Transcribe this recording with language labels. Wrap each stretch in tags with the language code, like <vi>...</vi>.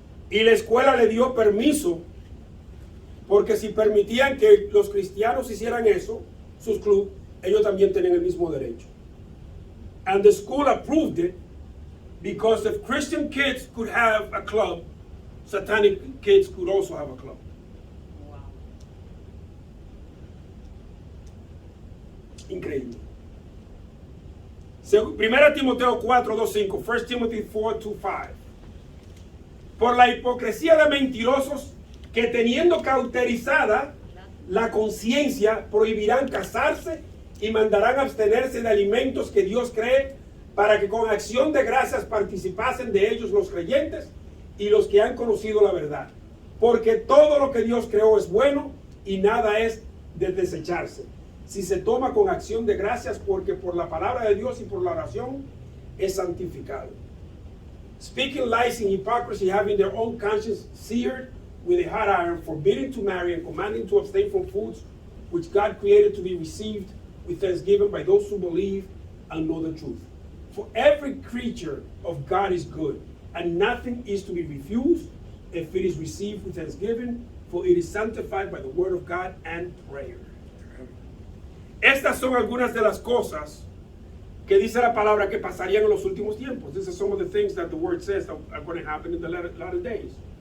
<es>Y la escuela le dio permiso Porque si permitían que los cristianos hicieran eso, sus clubes, ellos también tenían el mismo derecho.</es> <en>And the school approved it because if Christian kids could have a club, Satanic kids could also have a club. Wow.</en> <es>Increíble. 1 Timoteo 4, 2, 5.</es> <en>1 Timothy 4, 2, 5.</en> <es>Por la hipocresía de mentirosos que teniendo cauterizada la conciencia prohibirán casarse y mandarán abstenerse de alimentos que Dios cree para que con acción de gracias participasen de ellos los creyentes y los que han conocido la verdad. Porque todo lo que Dios creó es bueno y nada es de desecharse, si se toma con acción de gracias, porque por la palabra de Dios y por la oración es santificado.</es> <en>Speaking lies and hypocrisy, having their own conscience seared with a hot iron, forbidding to marry and commanding to abstain from foods which God created to be received with thanksgiving by those who believe and know the truth. For every creature of God is good, and nothing is to be refused if it is received with thanksgiving, for it is sanctified by the word of God and prayer.</en> <es>Estas son algunas de las cosas que dice la palabra que pasarían en los últimos tiempos.</es> <en>These are some of the things that the word says that are going to happen in the latter days.</en>